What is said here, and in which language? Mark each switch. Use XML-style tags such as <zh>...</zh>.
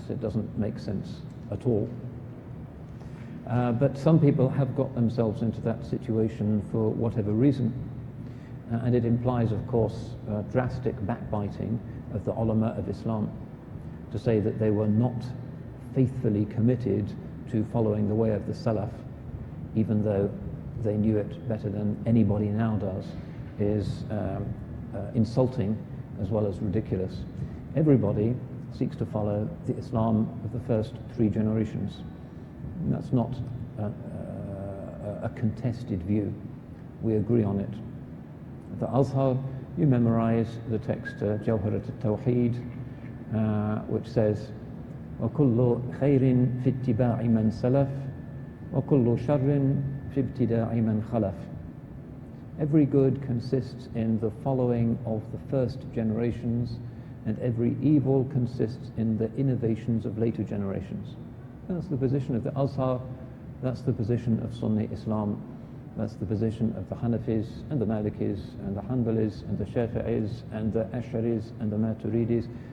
<en>It doesn't make sense at all. But some people have got themselves into that situation for whatever reason, and it implies, of course, drastic backbiting of the ulama of Islam, to say that they were not faithfully committed to following the way of the Salaf, even though they knew it better than anybody now does, is insulting as well as ridiculous. Everybody seeks to follow the Islam of the first 3 generations. And that's not a contested view. We agree on it. The Azhar, you memorize the text Jawharat al-Tawheed, which says,</en> <ar>وَكُلُّ خَيْرٍ فِي اتِّبَاعِ مَنْ سَلَفٍ وَكُلُّ شَرٍ فِي ابْتِدَاعِ مَنْ خَلَفٍ.</ar> <en>Every good consists in the following of the first generations, and every evil consists in the innovations of later generations. That's the position of the Azhar, that's the position of Sunni Islam, that's the position of the Hanafis and the Malikis and the Hanbalis and the Shafi'is and the Ash'aris and the Maturidis.</en>